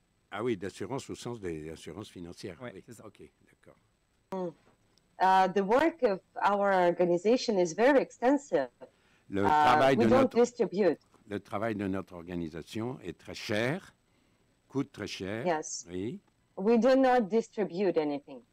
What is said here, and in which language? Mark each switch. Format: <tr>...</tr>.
<fr>Ah oui, d'assurance au sens des assurances financières. Ouais, oui, c'est ça. Ok, d'accord.</fr> <en>The work of our organization is very extensive.</en> <fr>Le travail de travail de notre organisation est très cher, coûte très cher.</fr> <en>Yes.</en> <fr>Oui.</fr> <en>We do not distribute anything.</en>